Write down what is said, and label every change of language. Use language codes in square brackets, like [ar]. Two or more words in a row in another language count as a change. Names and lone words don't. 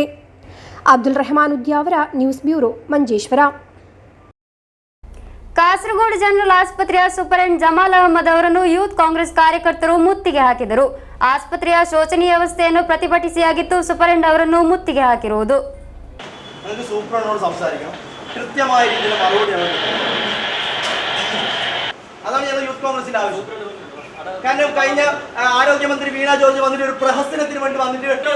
[kn] ಅಬ್ದುಲ್ ರೆಹಮಾನ್ ಉದ್ಯಾವರ, [en] news bureau, [kn] ಮಂಜೇಶ್ವರ. ಕಾಸರಗೋಡು ಜನರಲ್ ಆಸ್ಪತ್ರೆಯ ಸೂಪರಿಂಟೆಂಡೆಂಟ್ ಜಮಾಲ್ ಅಹಮದ್ ಅವರನ್ನು ಯೂತ್ ಕಾಂಗ್ರೆಸ್ ಕಾರ್ಯಕರ್ತರು ಮುತ್ತಿಗೆ ಹಾಕಿದರು. ಆಸ್ಪತ್ರೆಯ ಶೋಚನೀಯ ವ್ಯವಸ್ಥೆಯನ್ನು ಪ್ರತಿಭಟಿಸಿಯಾಗಿತ್ತು ಸೂಪರಿಂಟೆಂಡೆಂಟ್ ಅವರನ್ನು ಮುತ್ತಿಗೆ ಹಾಕಿರುವುದು. [ml] കാരണം കഴിഞ്ഞ ആരോഗ്യമന്ത്രി വീണ ജോർജ് വന്നിട്ട് ഒരു പ്രഹസനത്തിന് വേണ്ടി വന്നിട്ട്